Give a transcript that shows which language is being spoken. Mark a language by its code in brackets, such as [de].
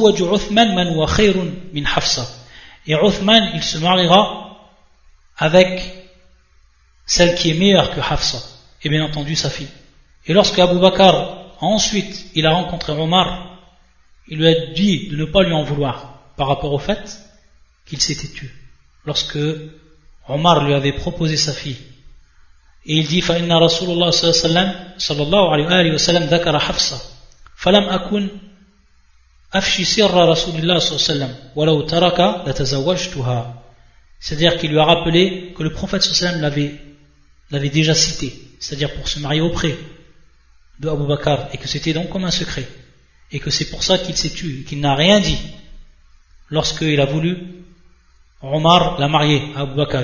[ar] Wa yatazawwaju Uthman man huwa khayrun min Hafsa, [fr] et Uthman il se mariera avec celle qui est meilleure que Hafsa, et bien entendu sa fille. Et lorsque Abu Bakr ensuite il a rencontré Omar, il lui a dit de ne pas lui en vouloir par rapport au fait qu'il s'était tué. Lorsque Omar lui avait proposé sa fille Et il dit [ar] فإن رسول الله صلى الله عليه وسلم ذكر حفصة فلم أكن أفشي سر رسول الله صلى الله عليه وسلم ولو ترك لتزوجتها. [fr] C'est-à-dire qu'il lui a rappelé que le prophète [ar] صلى الله عليه وسلم [fr] l'avait déjà cité, c'est-à-dire pour se marier auprès de Abu Bakr, et que c'était donc comme un secret, et que c'est pour ça qu'il s'est tué, qu'il n'a rien dit lorsqu'il a voulu Omar la marier à Abu Bakr.